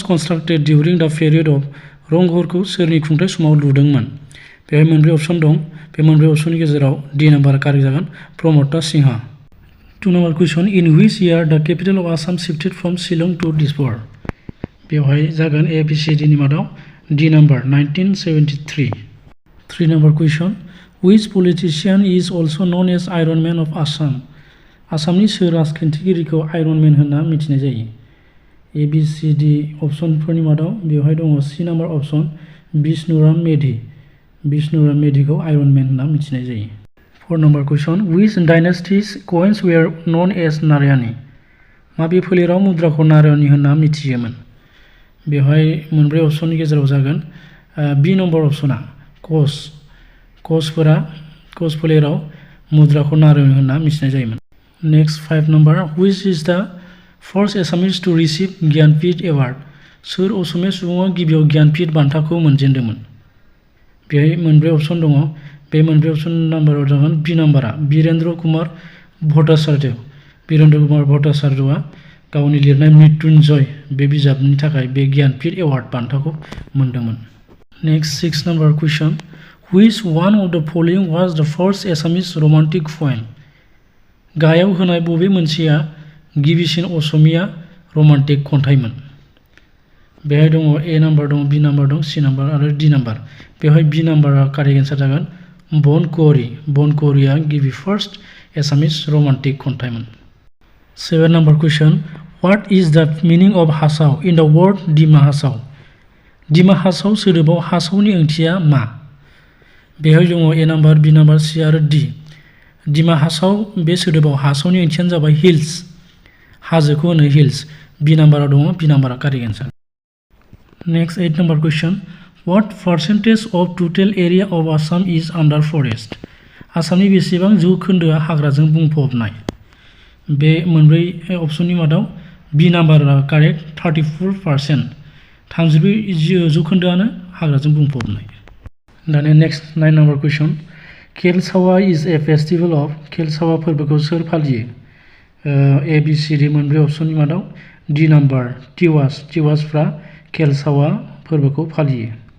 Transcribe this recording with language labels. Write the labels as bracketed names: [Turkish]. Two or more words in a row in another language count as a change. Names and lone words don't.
[English] constructed during the period of [Bodo] रंघरखौ सोरनि खुंथाय समाव लुदोंमोन बेहाय मोनब्रै अपसन दं बे मोनब्रै अपसननि गेजेराव डी नाम्बारा कारेक्ट जागोन प्रमोद सिंहा 2 नम्बर [English] question in which year the capital of Assam shifted from Shillong to Dispur [Bodo] बेवहाय जागोन ABCD नि मादाव डी नाम्बार 1973 3 [English] number question which politician is also known as Iron Man of Assam [Bodo] आसामनि सोर राजखान्थिगिरिखौ आयरन मेन होनना मिथिनाय जायो ABCD अपसनफोरनि मादाव बेवहाय दङ C नाम्बार अपसन बिष्णुराम मेधिखौ आयरन मेन होनना मिथिनाय जायो 4 [English] number question which dynasties coins were known as [Bodo] नारायणी माबे फोलेराव मुद्राखौ नारायणी होनना मिथियोमोन बेवहाय मोनब्रै अपसननि गेजेराव जागोन B नम्बर अपसना कच फोलेराव मुद्राखौ नारायणी होनना मिथिनाय जायोमोन नेक्स्ट 5 नम्बर [English] which is the first Assamese to receive Jnanpith award [Bodo] सोर असमिया सुबुङा गिबियाव ज्ञानपीठ बान्थाखौ मोनजेनदोंमोन बेहाय मोनब्रै अपसन दङ बे मोनब्रै अपसन नाम्बाराव जागोन बी नाम्बारा वीरेंद्र कुमार भट्टाचार्यआ गावनि लिरनाय मृत्युंजय बे बिजाबनि थाखाय बे ज्ञानपीठ एवार्ड बान्थाखौ मोनदोंमोन नेक्स्ट 6 [English] number question Which one of the following was the first Assamese romantic poem? [Bodo] गाहायाव होनाय बबे मोनसेया गिबिसिन असमिया रमान्टिक खन्थाइमोन बेहाय दङ A नाम्बार दं B नाम्बार दं C नाम्बार आरो D नाम्बार बेवहाय B नाम्बारा [English] correct answer [Bodo] जागोन बनकुवरीआ गिबि [English] first Assamese romantic [Bodo] खन्थाइमोन 7 [English] number question What is the meaning of हासाव in the [Bodo] word डिमा हासाव सोदोबाव हासावनि ओंथिया मा बेहाय दङ A नाम्बार B नाम्बार C आरो D डिमा हासाव बे सोदोबाव हासावनि ओंथियानो जाबाय हिल्स हाजोखौ होनो हिल्स B नाम्बाराव दङ B नाम्बारा [English] correct answer next 8 number question What percentage of total area of Assam is under forest आसामनि बेसेबां [Bodo] जौखोन्दोआ हाग्राजों बुंफबनाय बे मोनब्रै अपसननि मादाव B नाम्बारा कारेक्ट 34% 34 जौखोन्दोआनो हाग्राजों बुंफबनाय दानिया [English] next 9 number question Kelsawa is a festival of [Bodo] केलसावा फोरबोखौ सोर फालियो ABCD मोनब्रै अपसननि मादाव D नाम्बार टिवासफ्रा केलसावा फोरबोखौ फालियो